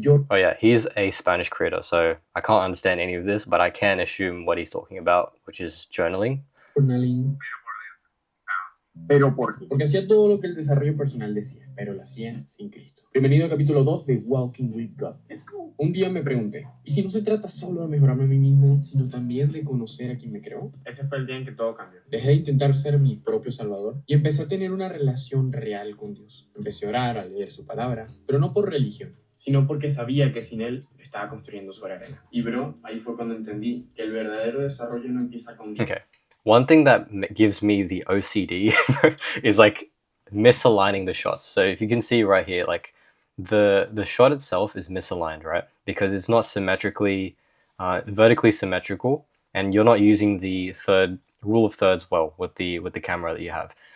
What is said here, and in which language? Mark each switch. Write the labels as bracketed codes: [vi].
[en] Oh yeah, he's a Spanish creator, so I can't understand any of this, but I can assume what he's talking about, which is journaling. [es] ¿Pero por qué? Porque hacía todo lo que el desarrollo personal decía, pero lo hacía sin Cristo. Bienvenido al capítulo 2 de Walking with God. Un día me pregunté, ¿y si no se trata solo de mejorarme a mí mismo, sino también de conocer a quien me creó? Ese fue el día en que todo cambió. Dejé de intentar ser mi propio salvador y empecé a tener una relación real con Dios. Empecé a orar, a leer su palabra, pero no por religión, sino porque sabía que sin él estaba construyendo sobre arena. Y bro, ahí fue cuando entendí que el verdadero desarrollo no empieza con Dios. [en] Okay. One thing that gives me the OCD is like misaligning the shots. So if you can see right here, like the shot itself is misaligned, right? Because it's not symmetrically, vertically symmetrical, and you're not using the rule of thirds well with the camera that you have.